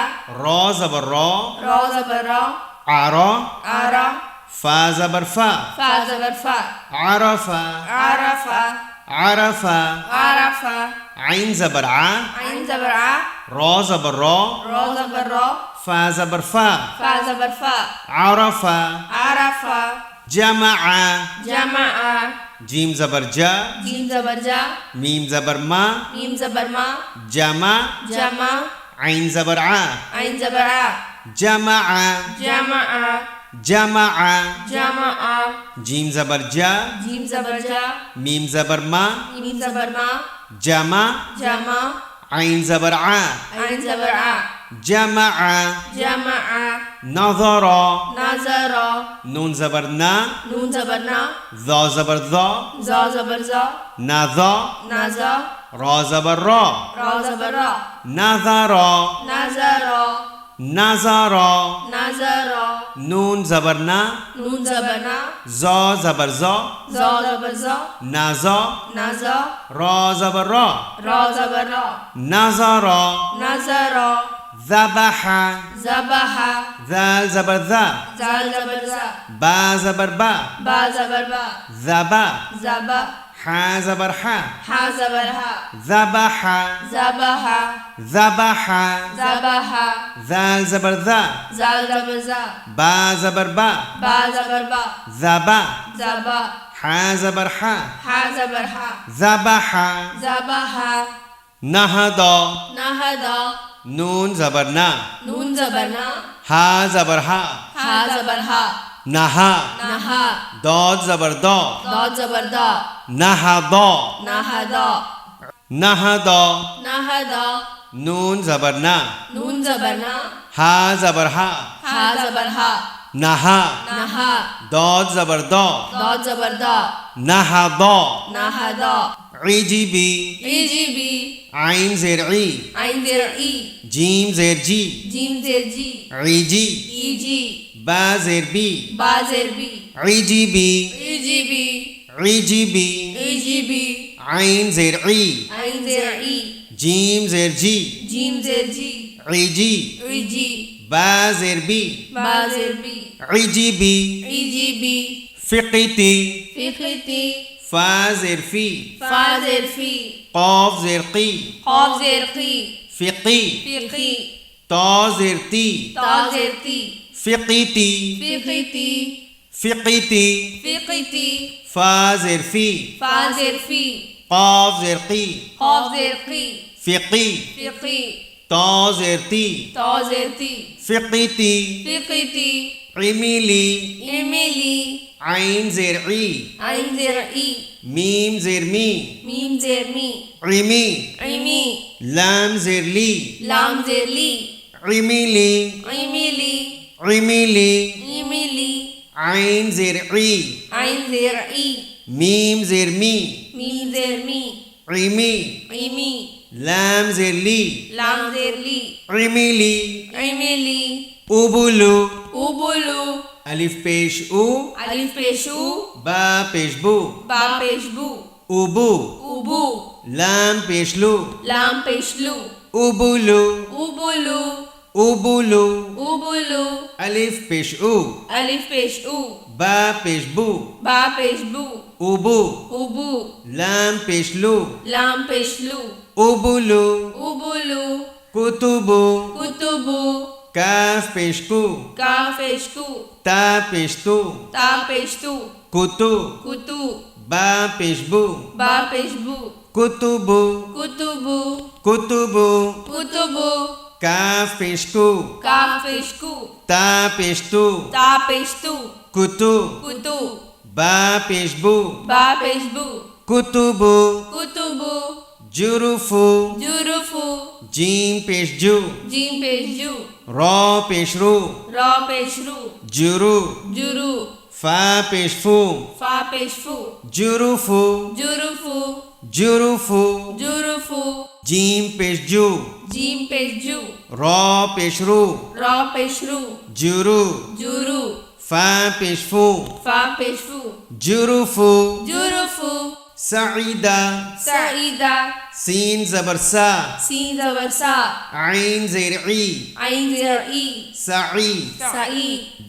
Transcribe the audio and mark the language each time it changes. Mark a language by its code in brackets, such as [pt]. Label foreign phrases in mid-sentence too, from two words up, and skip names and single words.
[ur] را زبر را را زبر را عرا عرا فا زبر فا فا زبر فا عرف عرف عرف عرف عین زبر ع عین زبر ع را زبر را را زبر را فا زبر فا فا زبر فا عرف عرف جمع جمع جیم زبر جا جیم زبر جا میم زبر ما میم زبر ما جمع جمع عین زبر ع عین زبر ع جمع جمع جمع جمع جیم زبر جا جیم زبر جا میم زبر ما میم زبر ما جمع جمع عین زبر ع عین زبر ع جمع جمع نظر نظر نون زبر نا نون زبر نا ذا زبر ذا زا زبر زا نذا نزا را زبر را را زبر را نظر نظر نظر نظر نون زبر نا نون زبر نا زا زبر زا زا زبر زا نزا نزا را زبر را را زبر را نظر نظر ذبح ذبح ذال زبر ذا زال زبر زا با زبر با با زبر با ذبا زبا حا زبر حا ها زبر ها ذبح زبح ذبح زبح ذال زبر ذا زال زبر زا با زبر با با زبر با ذبا زبا حا زبر حا ها زبر ها ذبح زبح نهضا نهضا نون زبر نا نون زبر نا ہا زبر ہا ها زبر ها نہا نها داد زبر دا ضاد زبر دا نہضا نهضا نہضا نهضا نون زبر نا نون زبر نا ہا زبر ہا ها زبر ها نہا نها داد زبر دا ضاد زبر دا نہضا نهضا عجبی عجبی عین زیر عی عین زیر ای جیم زیر جی جیم زیر جی عجی ایجی با زیر بی با زیر بی عجبی ایجبی عجبی ایجبی عین زیر عی عین زیر ای جیم زیر جی جیم زیر جی عجی ایجی با زیر بی با زیر بی عجبی ایجبی فقتی فقتی فا زیر فی فا زیر فی قاف زیر قی قاف زیر قی فقی فقی تا زیر تی تا زیر تی فقیتی فقتی فقیتی فقتی فا زیر فی فا زیر فی قاف زیر قی قاف زیر قی فقی فقی تا زیر تی تا زیر تی فقیتی فقتی عمیلی ایمیلی عین زیر عی عین زیر ای میم زیر می میم زیر می عمی عمی لام زیر لی لام زیر لی عمیلی ایمیلی عمیلی ایمیلی عین زیر عی عین زیر ای میم زیر می میم زیر می عمی ایمی لام زیر لی لام زیر لی عمیلی ایمیلی ابلو اوبولو الف پیش او الف پیش او با پیش بو با پیش بو ابو اوبو لام پیش لو لام پیش لو ابلو اوبولو ابلو اوبولو الف پیش او الف پیش او با پیش بو با پیش بو ابو ابو لام پیش لو لام پیش لو ابلو ابلو کتبو کتبو کاف پیش کو کاف پیش کو تا پیش تو تا پیش تو کتو کتو با پیش بو با پیش بو کتبو کتبو کتبو کتبو کاف پیش کو کاف پیش کو تا پیش تو تا پیش تو کتو کتو با پیش بو با پیش بو کتبو کتبو جرفو جرفو جیم پیش جو جیم پیش جو را پیش رو را پیش رو جرو جرو فا پیش فو فا پیش فو جرفو جرفو جرفو جرفو جیم پیش جو جیم پیش جو را پیش رو را پیش رو جرو جرو فا پیش فو فا پیش فو جرفو جرفو سعیدہ سعیدہ سین زبر سا سین زبر سا عین زیر عی عین زیر ای سعی سعید